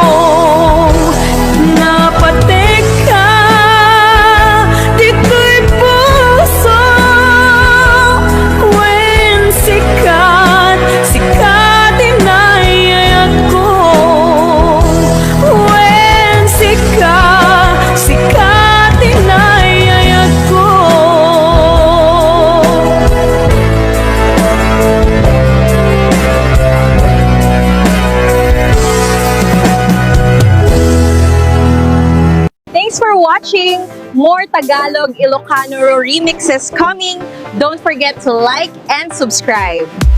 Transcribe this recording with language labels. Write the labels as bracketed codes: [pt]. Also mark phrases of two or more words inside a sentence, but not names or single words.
[ilo] Napateg ka dito'y puso, wen sika tinay ayat ko. Wen sika tinay ayat ko. [en] Thanks for watching! More Tagalog Ilocano remixes coming. Don't forget to like and subscribe.